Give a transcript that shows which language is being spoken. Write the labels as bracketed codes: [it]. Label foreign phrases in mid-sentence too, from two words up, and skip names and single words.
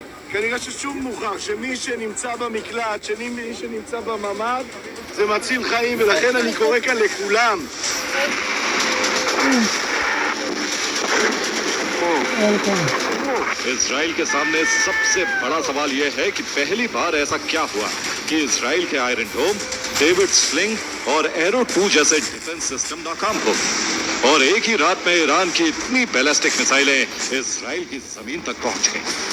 [he] כנראה ששוב מוכח שמי שנמצא במקלט, מי שנמצא בממ"ד, זה מציל חיים, ולכן אני קורא כאן לכולם. [hi] इजराइल के सामने सबसे बड़ा सवाल यह है कि पहली बार ऐसा क्या हुआ कि इजराइल के आयरन डोम, डेविड स्लिंग और एरो 2 जैसे [en] defence system [hi] नाकाम हो और एक ही रात में ईरान की इतनी [en] ballistic missiles [hi] इजराइल की जमीन तक पहुंच गईं।